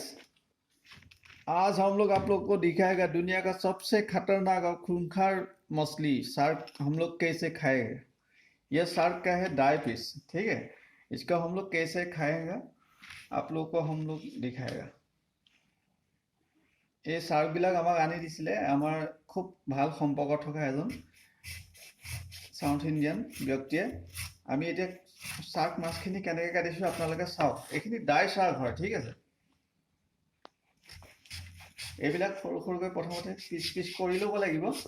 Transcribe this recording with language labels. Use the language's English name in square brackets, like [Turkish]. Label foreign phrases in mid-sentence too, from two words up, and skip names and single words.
[Hindi] आज हम लोग आप लोग को दिखाएगा दुनिया का सबसे खतरनाक और खूंखार मछली शार्क हम लोग कैसे खाएंगे। यह शार्क का है [English] dry fish, [Hindi] ठीक है। इसको हम लोग कैसे खाएंगे आप लोग को हम लोग दिखाएगा। [Assamese] এই শাৰ্কবিলাক আমাক আনি দিছিলে আমাৰ খুব ভাল সম্পৰ্ক থকা এজন [English] South Indian [Assamese] ব্যক্তিয়ে। আমি এতিয়া শাৰ্ক মাছখিনি কেনেকৈ কাটিছোঁ আপোনালোকে চাওক। এইখিনি [English] dry shark [Assamese] হয়, ঠিক আছে। এইবিলাক সৰু সৰুকৈ প্ৰথমতে পিচ পিচ কৰি ল'ব লাগিব।